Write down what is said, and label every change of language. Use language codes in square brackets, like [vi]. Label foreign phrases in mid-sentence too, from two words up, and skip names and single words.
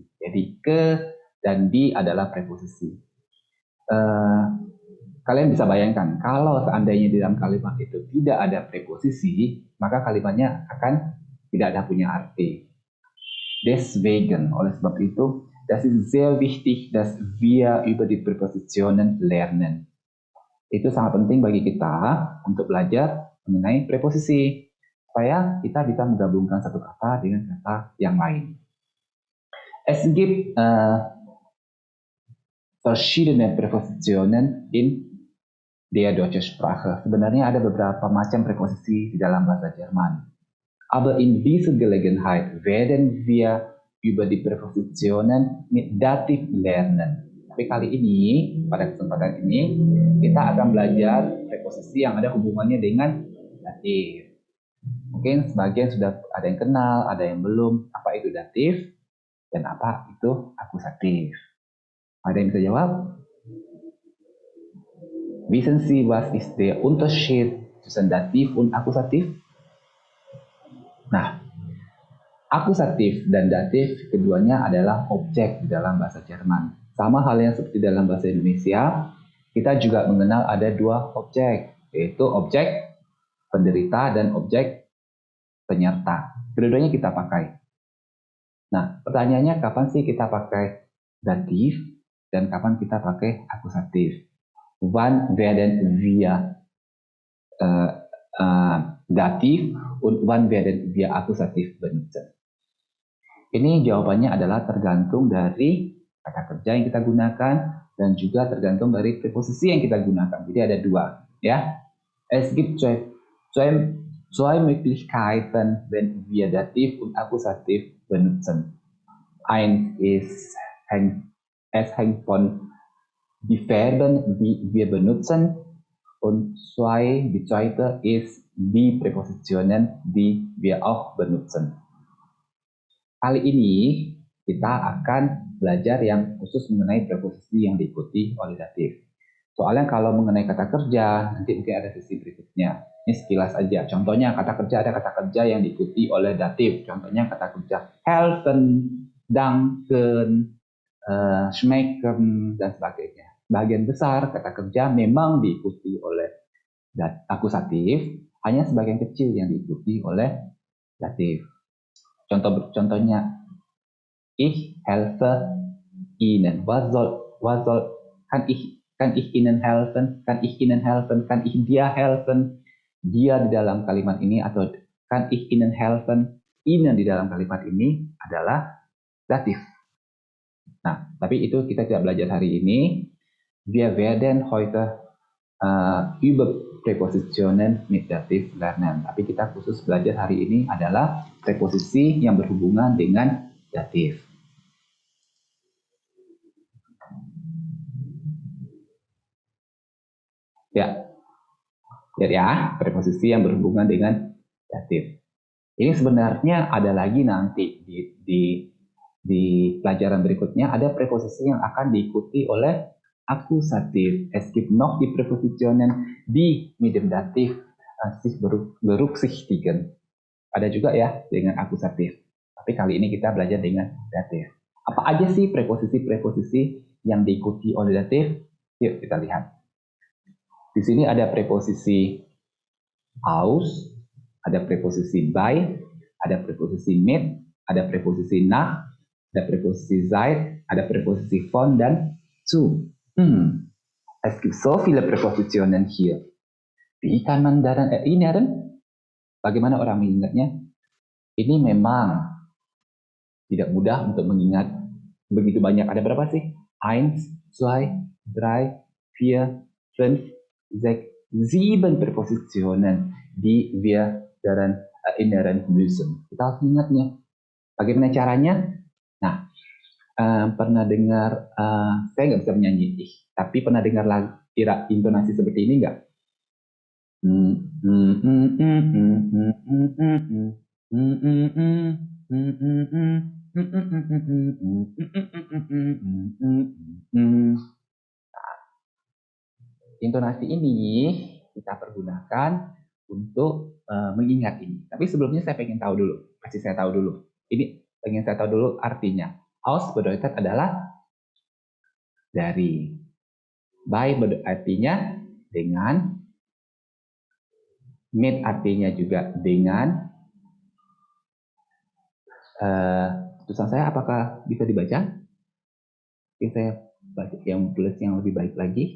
[id] Jadi ke dan di adalah preposisi. Kalian bisa bayangkan kalau seandainya di dalam kalimat itu tidak ada preposisi, maka kalimatnya akan tidak ada punya arti. Deswegen, oleh sebab itu, [de] das ist sehr wichtig, dass wir über die Präpositionen lernen. [id] Itu sangat penting bagi kita untuk belajar mengenai preposisi, supaya kita bisa menggabungkan satu kata dengan kata yang lain. [de] Es gibt verschiedene Präpositionen in der deutschen Sprache. [id] Sebenarnya ada beberapa macam preposisi di dalam bahasa Jerman. [de] Aber in dieser Gelegenheit werden wir über die Präpositionen mit Dativ lernen. [id] Tapi kali ini, pada kesempatan ini, kita akan belajar preposisi yang ada hubungannya dengan datif. Mungkin sebagian sudah ada yang kenal, ada yang belum. Apa itu datif dan apa itu akusatif? Ada yang bisa jawab? [de] Wissen Sie, was ist der Unterschied zwischen datif und akusatif? [id] Nah, akusatif dan datif keduanya adalah objek di dalam bahasa Jerman. Sama halnya seperti dalam bahasa Indonesia, kita juga mengenal ada dua objek, yaitu objek penderita dan objek penyerta. Kedua-duanya kita pakai. Nah, pertanyaannya kapan sih kita pakai datif dan kapan kita pakai akusatif? [de] Wann werden wir datif und wann werden wir akusatif benutzen? [id] Ini jawabannya adalah tergantung dari kata kerja yang kita gunakan dan juga tergantung dari preposisi yang kita gunakan. Jadi ada dua, ya. [de] Es gibt zwei Möglichkeiten, wenn wir Dativ und Akkusativ benutzen. Es hängt von die Verben, die wir benutzen, und die zweite ist die Präpositionen, die wir auch benutzen. [id] Kali ini kita akan belajar yang khusus mengenai preposisi yang diikuti oleh datif. Soalnya kalau mengenai kata kerja, nanti mungkin ada sesi berikutnya. Ini sekilas aja. Contohnya kata kerja, ada kata kerja yang diikuti oleh datif. Contohnya kata kerja [de] helfen, danken, schmecken, [id] dan sebagainya. Bagian besar kata kerja memang diikuti oleh akusatif, hanya sebagian kecil yang diikuti oleh datif. Contohnya, [de] ich helfe Ihnen. Was soll, kann ich Ihnen helfen? Kann ich Ihnen helfen? Kann ich dir helfen? [id] Dia di dalam kalimat ini atau [de] kann ich Ihnen helfen? [id] Ihnen di dalam kalimat ini adalah datif. Nah, tapi itu kita tidak belajar hari ini. [de] Wir werden heute über Präpositionen mit Dativ lernen. [id] Tapi kita khusus belajar hari ini adalah preposisi yang berhubungan dengan datif. Ya, lihat ya, preposisi yang berhubungan dengan datif. Ini sebenarnya ada lagi nanti di pelajaran berikutnya, ada preposisi yang akan diikuti oleh akusatif. [de] Es gibt noch die Präpositionen, die mit dem Dativ sich berücksichtigen. [id] Ada juga ya dengan akusatif. Tapi kali ini kita belajar dengan datif. Apa aja sih preposisi-preposisi yang diikuti oleh datif? Yuk kita lihat. Di sini ada preposisi aus, ada preposisi bei, ada preposisi mit, ada preposisi nach, Ada preposisi Zeit, ada preposisi von dan zu. [de] Es gibt so viele Präpositionen hier. Wie kann man daran erinnern? [id] Bagaimana orang mengingatnya? Ini memang tidak mudah untuk mengingat begitu banyak. Ada berapa sih? [de] 1, 2, 3, 4, 5, 6, 7 Präpositionen, die wir daran erinnern müssen. [id] Kita harus mengingatnya. Bagaimana caranya? Nah, pernah dengar, saya nggak bisa menyanyi, tapi pernah dengar lagu intonasi seperti ini nggak? Intonasi ini kita pergunakan untuk mengingat ini. Tapi sebelumnya saya pengen tahu dulu, pasti saya tahu dulu. Ini pengen saya tahu dulu artinya. [de] Aus bedeutet [id] adalah dari. By artinya dengan. Mit artinya juga dengan. Tulisan saya apakah bisa dibaca? Oke, saya baca yang tulis yang lebih baik lagi.